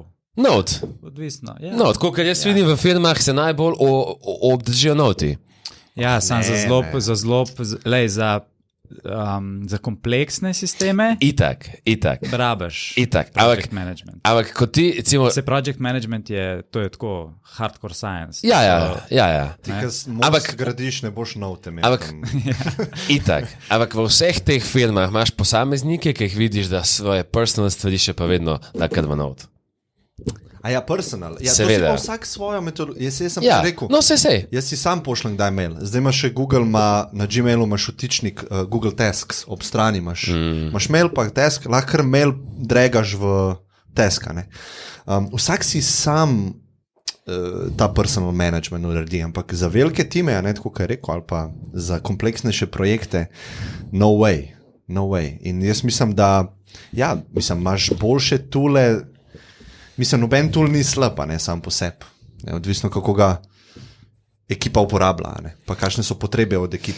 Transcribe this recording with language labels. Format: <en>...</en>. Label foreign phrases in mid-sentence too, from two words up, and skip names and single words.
<sl>Note. Odvisno. Note, koliko jaz vidim v firmah, se najbolj obdržijo noti. Ja, sam za kompleksne sisteme. Itak. Rabiš Itak.</sl> <en>project management.</en> <sl>Ampak kot ti, recimo...</sl> <en>Project management</en> <sl>to je tako</sl> <en>hardcore science.</en> <sl>Ja. Ti, ki gradiš, ne boš note imel. Itak. Ampak v vseh teh firmah imaš posameznike, ki jih vidiš, da svoje personal stvari še pa vedno takrat v note. Personal. Seveda. Vsak svojo metodologijo. Jaz sem rekel. No, sej. Jaz si sam pošljem kdaj mail. Zdaj imaš še Google, na Gmailu imaš vtičnik Google Tasks, ob strani imaš mail pa task, lahko mail dragaš v task. Vsak si sam ta</sl> <en>personal management</en> <sl>naredi, ampak za velike time, tako kot je rekel, ali pa za kompleksnejše projekte,</sl> <en>no way.</en> <sl>In jaz mislim, da imaš boljše toole. Mislim, noben tool ni slab, sam po sebi. Odvisno, kako ga ekipa uporablja, pa kakšne so potrebe od ekipe.</sl>